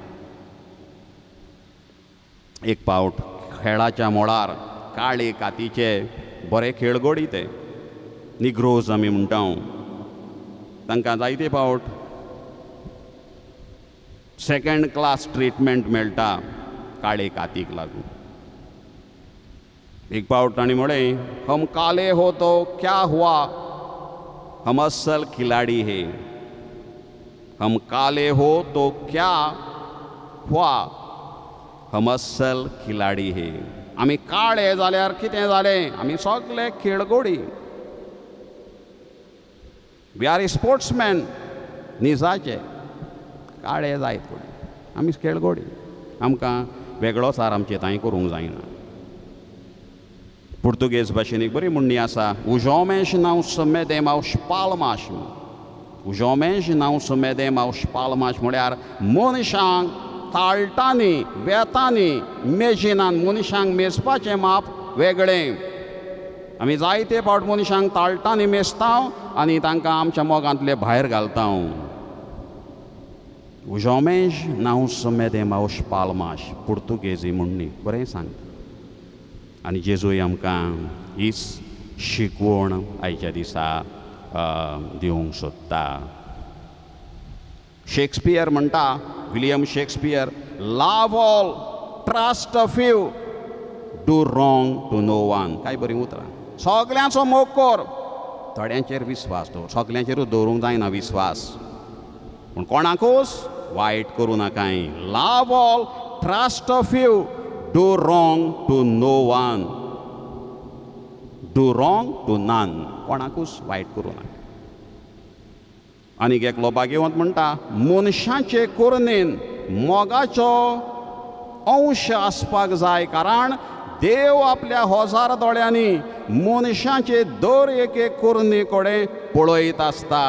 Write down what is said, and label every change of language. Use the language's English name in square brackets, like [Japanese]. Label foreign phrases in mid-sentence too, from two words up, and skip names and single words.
[Konkani] एक पावट खेळाच्या मोडार काळे कातीचे बरे खेळगडी ते निग्रोज आमी म्हणटा, तांकां जायते पावट सेकंड क्लास ट्रिटमेंट मेळटा काळे कातीक लागून. एक पावट ताणें म्हळें, [Hindi] हम काले हो तो क्या हुआ, हम असल खिलाडी है. हम काले हो तो क्या हुआ, हम असल खिलाडी हे. [Konkani] आमी काळे जाल्यार कितें जालें, आमी सगळे खेळगडी. [English] We are sportsman निजाचे. [Konkani] काळे जायत पडले, आमी खेळगडी. आमकां वेगळो सार आमचे थंय करूंक जायना. पुर्तुगेज भाशेन एक बरी म्हणणी आसा, [Portuguese] os homens não se medem aos palmas. Os homens não se medem aos palmas [Konkani] म्हळ्यार मनशांक ताळटांनी वेतांनी मेजिनान मनशांक मेजपाचें माप वेगळें. आमी जायते फावट मनशांक ताळटांनी मेजता आनी तांकां आमच्या मोगांतले भायर घालता. [Portuguese] Os homens não se medem aos palmas. [Konkani] पुर्तुगेजी म्हणणी बरें सांगता. आनी जेजूय आमकां हीच शिकवण आयच्या दिसा दिवंक सोदता. शेक्सपियर म्हणटा, विलियम शेक्सपियर, [English] Love all, trust a few, do wrong to no one. [Konkani] काय बरी उतरां. सगल्यांचो मोग कर, थोड्यांचेर विस्वास दवर. सगल्यांचेरूच दवरूंक जायना विस्वास, पूण कोणाकूच वायट करूं नाकाय. [English] Love all, trust a few, do wrong to no one. Do wrong to none. [Konkani] कोणाकूच वायट करूं नाका. आनीक एकलो भाग्यवंत म्हणटा, मनशाचे करणेन मोगाचो अंश आसपाक जाय, कारण देव आपल्या हजार दोळ्यांनी मनशाचे दर एक करणे कडेन पळयत आसता.